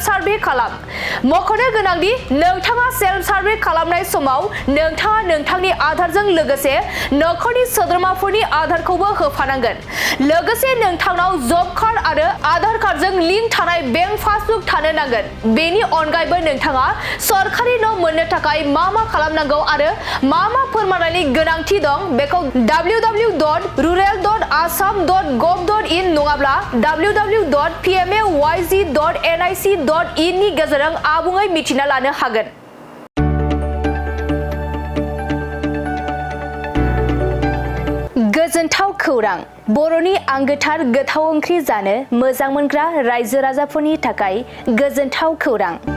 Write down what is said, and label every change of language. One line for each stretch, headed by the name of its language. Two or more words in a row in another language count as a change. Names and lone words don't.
Bodo: सार्भे खालाम मख'नो गोनांदि नोंथाङा
English: self survey
Bodo: खालामनाय समाव नोंथाङा नोंथांनि आधारजों लोगोसे नखरनि सोद्रोमाफोरनि आधारखौबो होफानांगोन लोगोसे नोंथांनाव
English: job card
Bodo: आरो आधार कार्डजों लिंक थानाय
English: bank passbook
Bodo: थानो नांगोन बेनि अनगायैबो नोंथाङा सरकारि न' मोननो थाखाय मा खालामनांगौ आरो मा फोरमानलाइनि गोनांथि दं बेखौ www.rural.assam.gov.in नङाब्ला www.pmayz.nic.in नि गेजेरजों आबुङै मिथिना लानो हागोन गोजोनथाव खौरां बर'नि आंगोथार गोथाव ओंख्रि जानो मोजां मोनग्रा रायजो राजाफोरनि थाखाय गोजोनथाव खौरां